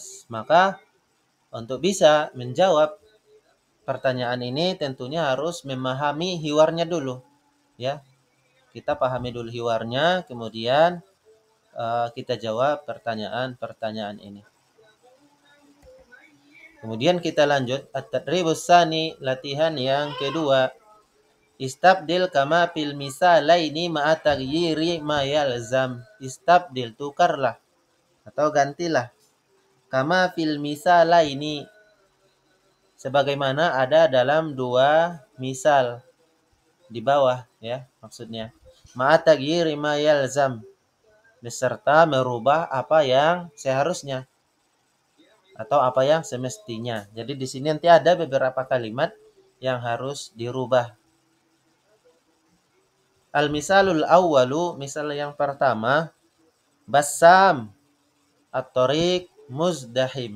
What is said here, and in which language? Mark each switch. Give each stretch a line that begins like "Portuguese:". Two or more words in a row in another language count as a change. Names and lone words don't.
Indonesian: Maka untuk bisa menjawab pertanyaan ini tentunya harus memahami hiwarnya dulu, ya. Kita pahami dulu hiwarnya, kemudian kita jawab pertanyaan-pertanyaan ini. Kemudian kita lanjut
Arabic: التدريب الثاني,
Indonesian: latihan yang kedua.
Arabic: استبدل كما في المثالين مع تغيير ما يلزم.
Indonesian: Istabdil, tukarlah atau gantilah,
Arabic: كما في المثالين,
Indonesian: sebagaimana ada dalam dua misal di bawah, ya, maksudnya.
Arabic: مع تغيير ما يلزم,
Indonesian: beserta merubah apa yang seharusnya atau apa yang semestinya. Jadi di sini nanti ada beberapa kalimat yang harus dirubah.
Arabic: المثال الأول,
Indonesian: misal yang pertama,
Arabic: بسام الطريق مزدحم.